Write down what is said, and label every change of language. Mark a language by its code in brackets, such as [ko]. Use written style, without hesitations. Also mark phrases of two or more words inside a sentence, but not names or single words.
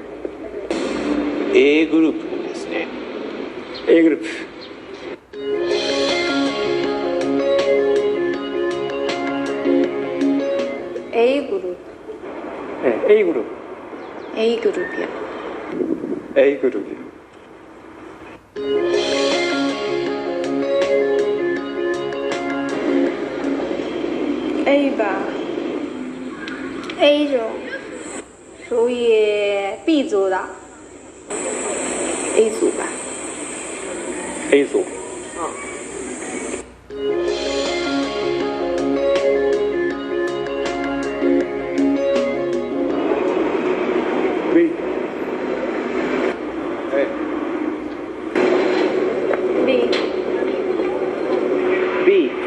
[ja] A グループですね。 A グループ A グループ [ko] A그룹. A그룹이요. A그룹이요. [zh] A吧，A 种属于 B 组的，A 组吧。 A组. B. A. B B.